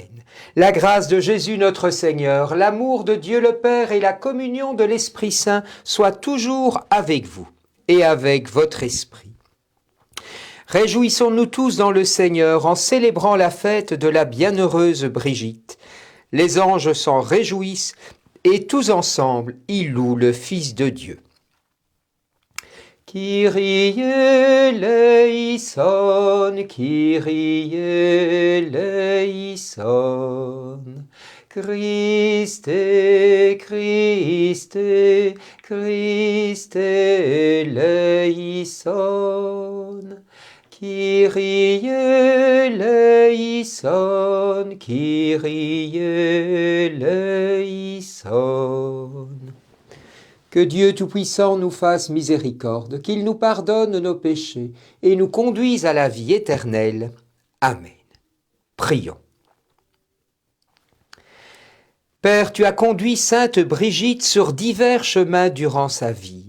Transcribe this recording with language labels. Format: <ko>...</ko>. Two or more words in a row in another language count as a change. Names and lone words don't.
<fr>La grâce de Jésus notre Seigneur, l'amour de Dieu le Père et la communion de l'Esprit Saint soient toujours avec vous et avec votre esprit. Réjouissons-nous tous dans le Seigneur en célébrant la fête de la bienheureuse Brigitte. Les anges s'en réjouissent et tous ensemble ils louent le Fils de Dieu.</fr> <el>Κύριε ελέησον, Κύριε ελέησον, Χριστέ, Χριστέ, Χριστέ ελέησον, Κύριε ελέησον, Κύριε ελέησον.</el> <fr>Que Dieu Tout-Puissant nous fasse miséricorde, qu'il nous pardonne nos péchés et nous conduise à la vie éternelle. Amen. Prions. Père, tu as conduit sainte Brigitte sur divers chemins durant sa vie.</fr>